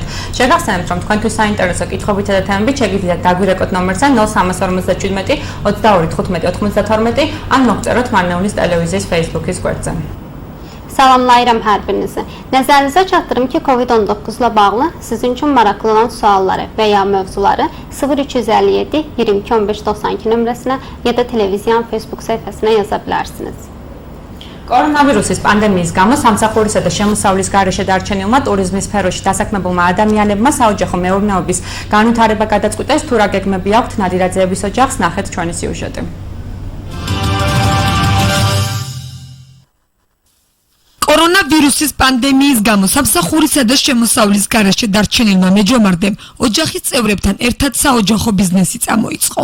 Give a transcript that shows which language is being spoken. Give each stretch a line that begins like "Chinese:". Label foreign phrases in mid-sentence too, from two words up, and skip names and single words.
Georgian: შეგახსენებთ, რომ თქვენთვის საინტერესო კითხვებითა და თემებით შეგიძლიათ დაგვირეკოთ ნომერზე 0357 22 15 92 ან მოგწეროთ მარნეულის ტელევიზიის Facebook-ის გვერდზე.
Azerbaijani: Salamlayıram hər birinizi. Nəzərinizə çatdırım ki, COVID-19-la bağlı sizin üçün maraqlı olan sualları və ya mövzuları 0357 22 15 92 nömrəsinə ya da televiziyanın Facebook səhifəsinə yaza bilərsiniz.
Georgian: კორონავირუსის პანდემიის გამო სამსახურისა და შემოსავლის გარეშე დარჩენილმა ტურიზმის სფეროში დასაქმებულმა ადამიანებმა საოჯახო მეურნეობის განვითარება გადაწყვიტეს, თუ რა გეგმები აქვთ ნადირაძეების ოჯახს, ნახეთ ჩვენი სიუჟეტი. კორონავირუსის პანდემიის გამო სამსახურისა და შემოსავლის გარეშე დარჩენილმა მეჯომარდემ ოჯახის წევრებთან ერთად საოჯახო ბიზნესი წამოიწყო.